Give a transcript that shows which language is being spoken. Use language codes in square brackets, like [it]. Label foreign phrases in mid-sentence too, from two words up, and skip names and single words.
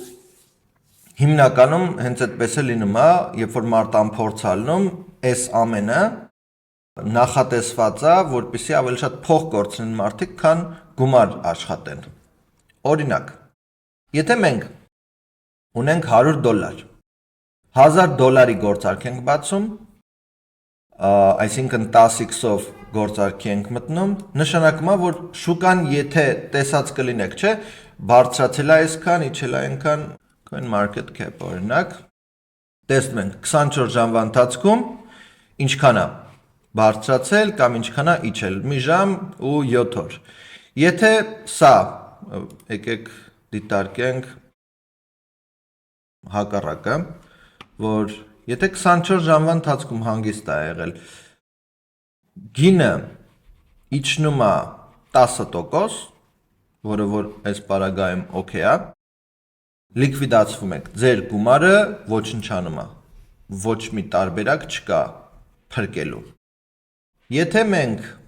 [hy] հիմնականում հենց այդպես է լինում, երբ որ մարտան փորձ է լինում, այս ամենը նախատեսված է, որպեսզի ավելի շատ փող կորցնեն մարդիկ, քան գումար աշխատեն։ Օրինակ, եթե մենք ունենք $100, $1000-ի գործարք ենք բացում, այսինքն 10x-ով գործարքի ենք մտնում, նշանակում է, որ շուկան եթե տեսած կլինեք, չէ, բարձրացել է այսքան, իջել է այնքան, [en] coin market cap [hy] օրինակ, տեսնում ենք 24 ժամվա ընթացքում ինչքան է բարձրացել կամ ինչքան է իջել, մի ժամ ու 7 օր։ Եթե սա, եկեք դիտարկենք հակառակը, որ եթե 24 ժամվա ընթացքում հանգիստ է եղել, գինը իջնում է 10%, որը որ այս պարագայում օքեյ է, լիկվիդացվում եք, ձեր գումարը ոչնչանում է, ոչ մի տարբերակ չկա փրկելու։ Եթե մենք